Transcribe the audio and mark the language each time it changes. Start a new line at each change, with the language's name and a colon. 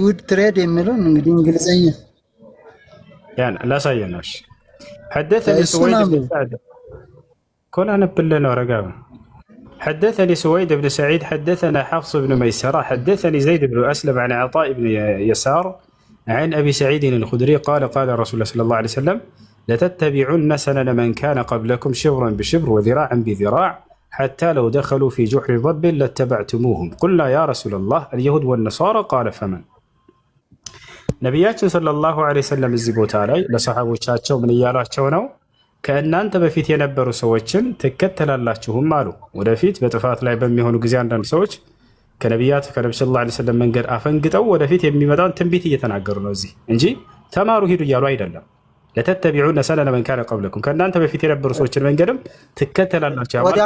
Amharic: ውድ ትሬድ የሚለውን እንግዲህ እንግሊዘኛ ያን ላሳየነው። እሺ
Arabic: حدثني سويد بن سعد كنا نبلنا ورقابه. حدثني سويد بن سعيد حدثنا حفص بن ميسرة حدثني زيد بن أسلم عن عطاء بن يسار عن أبي سعيد الخدري قال قال رسول الله صلى الله عليه وسلم لتتبعن سنن من كان قبلكم شبرا بشبر وذراعا بذراع حتى لو دخلوا في جحر ضب لاتبعتموهم قلنا يا رسول الله اليهود والنصارى قال فمن
Amharic: ነቢያችን ሰለላሁ ዐለይሂ ወሰለም እዚህ ቦታ ላይ ለሰሃቦቻቸው ምን እያሏቸው ነው? ከእናንተ በፊት የነበሩ ሰዎችን ትከተላላችሁም አሉ። ወደፊት በጥፋት ላይ በሚሆኑ ጊዜ አንዳንድ ሰዎች ከነቢያት ከነቢ ሰለላሁ ዐለይሂ ወሰለም መንገድ አፈንግጠው ወደፊት የሚመጣውን ትንቢት እየተናገሩ ነው እዚህ እንጂ ተማሩ ሂዱ እያሉ አይደለም።
Arabic: ለተተቢዑነ ሰነነ መን ካነ ቀብለኩም
Amharic: ከእናንተ በፊት የነበሩ ሰዎችን መንገድም ትከተላላችሁ።